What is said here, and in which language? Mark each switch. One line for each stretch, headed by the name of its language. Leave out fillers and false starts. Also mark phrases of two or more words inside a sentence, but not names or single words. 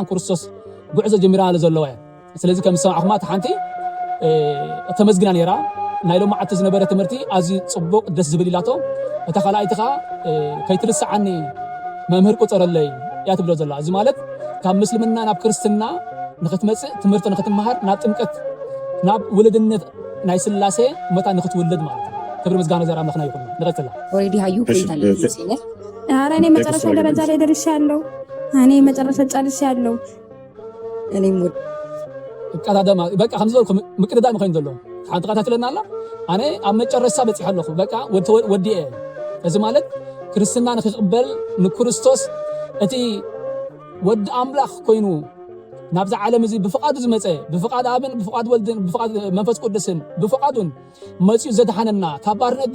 Tigrinya: ክርስቶስ ጉዕዞ ጀሚራ ዘለዋ ስለዚ ከም ሰማዕኹማ ሓንቲ ተመስግና ነይራ ናይ ሎም መዓልቲ ዝነበረ ትምህርቲ ኣዝዩ ፅቡቅ ደስ ዝብል ኢላቶ እታ ካልኣይቲ ከዓ ከይትርስዓኒ መምህር ቁፀረለይ እያ ትብሎ ዘላ እዚ ማለት ካብ ምስልምና ናብ ክርስትና ንኽትመፅእ ትምህርቲ ንኽትመሃር ናብ ጥምቀት ናብ ውልድነት ናይ ስላሴ መታ ንኽትውለድ ማለት እዩ ክብሪ ምስጋና ዘር ኣምላኽና ይኹን ንቐፅላ
Amharic: ኦሬዲ ሃዩ ኮይታለ ይመስለኛል ኧረ እኔ መጨረሻ ደረጃ ላይ ደርሻለሁ እኔ መጨረሻ ጨርሻለሁ እኔም
Tigrinya: ቀዳደማ በቃ ከም ዝበልኩ ምቅድዳም ኮይኑ ዘሎ ሓንቲ ቀታትለና ኣላ ኣነ ኣብ መጨረሻ በፂሐ ኣለኹ በቃ ወዲአ እዚ ማለት ክርስትና ንክቕበል ንክርስቶስ እቲ ወዲ ኣምላኽ ኮይኑ ናብዚ ዓለም እዚ ብፍቃዱ ዝመፀ ብፍቃድ ኣብን ብፍቃድ ወልድን ብፍቃድ መንፈስ ቅዱስን ብፍቃዱን መፅኡ ዘድሓነና ካብ ባርነት